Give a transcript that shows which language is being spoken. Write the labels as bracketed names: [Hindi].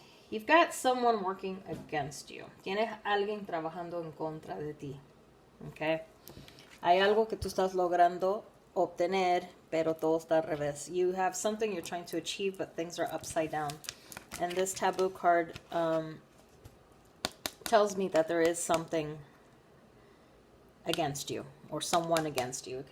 [English] You've got someone working against you. [Spanish] Tienes alguien trabajando en contra de ti. Okay? Hay algo que tú estás logrando obtener, pero todo está al revés. [English] You have something you're trying to achieve, but things are upside down. And this taboo card tells me that there is something against you, or someone against you.